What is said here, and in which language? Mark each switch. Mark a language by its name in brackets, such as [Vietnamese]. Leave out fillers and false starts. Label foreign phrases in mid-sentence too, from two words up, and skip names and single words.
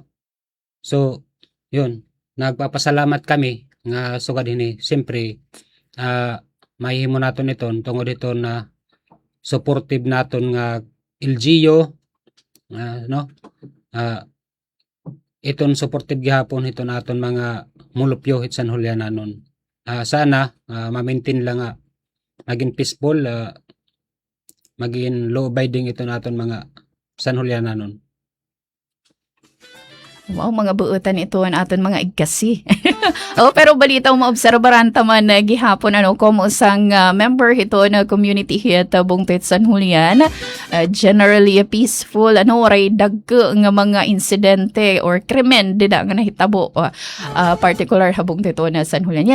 [Waray] So yun, nagpapasalamat kami nga sugad ini siyempre mahimo naton iton tungod ito na supportive naton nga LGU, no? Iton supportive gihapon ito naton mga mulupyo hit San Julian nanon. Sana ma-maintain lang nga maging peaceful, maging [English] law abiding [Waray] ito naton mga San Julian nanon. Wow, mga buutan ito ang aton mga igkasi. Pero balita maobserbaran taman na gihapon como usang member ito na community hit Bungtit San Julian. [English] Generally peaceful, [Waray] waray dagko nga mga insidente or krimen dida nga nahitabo particular habong ito na San Julian.